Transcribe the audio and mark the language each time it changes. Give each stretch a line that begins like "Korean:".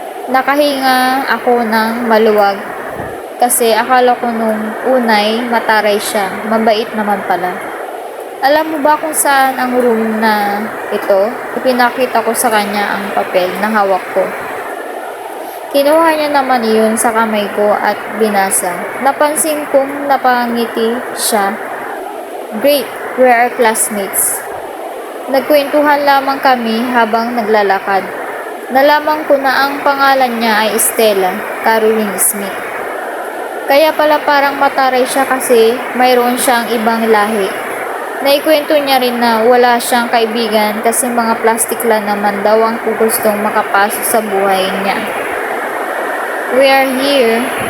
Filipino: Nakahinga ako ng maluwag kasi akala ko nung unay mataray siya, mabait naman pala. Alam mo ba kung saan ang room na ito? Ipinakita ko sa kanya ang papel na hawak ko. Kinuha niya naman iyon sa kamay ko at binasa. Napansin kong napangiti siya.
English: Great, we are classmates.
Filipino: Nagkwentuhan lamang kami habang naglalakad. Nalaman ko na ang pangalan niya ay Stella Caroline Smith. Kaya pala parang mataray siya kasi mayroon siyang ibang lahi. Naikwento niya rin na wala siyang kaibigan kasi mga plastic lang naman daw ang gustong makapasok sa buhay niya.
English: We are here.